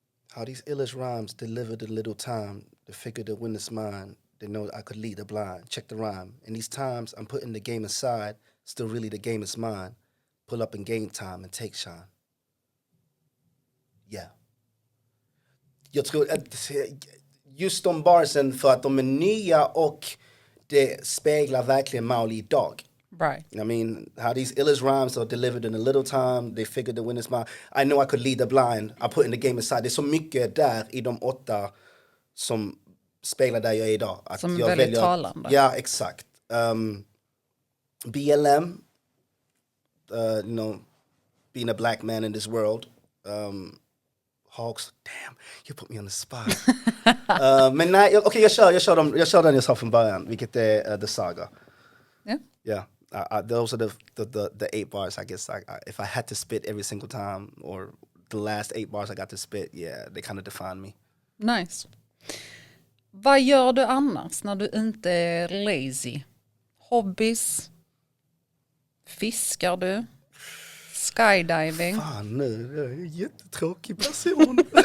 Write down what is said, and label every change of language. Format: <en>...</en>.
<en>How these illish rhymes delivered a little time. The figure to win is mine. They know I could lead the blind. Check the rhyme. In these times, I'm putting the game aside. Still really the game is mine. Pull up in game time and take shine. Yeah.</en> <sv>Jag tror att just de barsen för att de är nya och det speglar verkligen Mauli idag.</sv> <en>Right. I mean, how these illish rhymes are delivered in a little time. They figured the win is mine. I know I could lead the blind. I put in the game aside.</en> <sv>Det är så mycket där i de 8 som speglar där jag är idag. Att som jag väldigt talande. Ja, exakt.</sv> <en>BLM, you know, being a black man in this world. Hawks, damn, you put me on the spot.</en> <sv>Men nej, okej, jag kör den jag sa från början, vilket är The Saga.</sv> <en>Yeah. Those are the 8 bars, I guess. If I had to spit every single time, or the last 8 bars I got to spit, yeah, they kind of define me. Nice.</en> <sv>Vad gör du annars när du inte är lazy? Hobbies? Fiskar du?</sv> <en>Skydiving?</en> <sv>Fan nu, jag är en jättetråkig person.</sv>